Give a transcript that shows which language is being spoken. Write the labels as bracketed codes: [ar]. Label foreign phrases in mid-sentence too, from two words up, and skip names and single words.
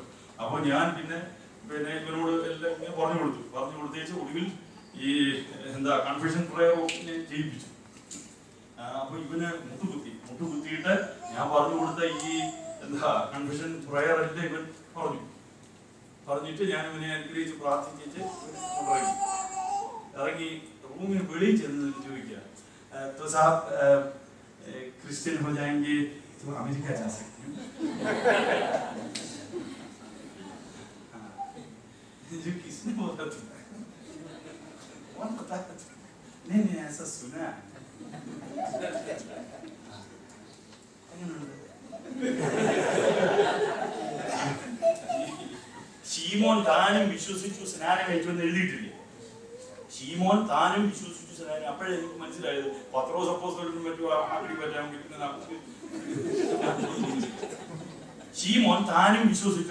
[ml] അപ്പൊ ഞാൻ പിന്നെ ഇവനോട് എല്ലാം ഇങ്ങനെ പറഞ്ഞു കൊടുത്തേച്ച് ഒടുവിൽ ഈ [en] confession prayer [ml] ചെയ്യിപ്പിച്ചു. അപ്പൊ ഇവന് മുട്ടുകുത്തിയിട്ട് ഞാൻ പറഞ്ഞു കൊടുത്ത ഈ [en] confession prayer [ml] എല്ലാം ഇവൻ പറഞ്ഞിട്ട് ഞാൻ ഇവനെ അനുഗ്രഹിച്ച് പ്രാർത്ഥിച്ചിട്ട് ഇറങ്ങി റൂമിന് വെളിയിൽ ചെന്ന് ചോദിക്കുക, [hi] तो साहब क्रिश्चियन हो जाएंगे तो अमेरिका जा सकते हैं? जो किसने बोला था? कौन बताया? नहीं ऐसा सुना है. [ml] ഷീമോൻ താനും വിശ്വസിച്ചു സ്നാനം കഴിച്ചുവെന്ന് എഴുതിയിട്ടില്ലേ? ഷീമോൻ താനും വിശ്വസിച്ചു സ്നാനം. അപ്പോഴേ എനിക്ക് മനസ്സിലായത് പത്രോസ് അപ്പോസ്തലനും മറ്റും ആക്കി പറ്റാമെങ്കിൽ ഷീമോൻ താനും വിശ്വസിച്ചു.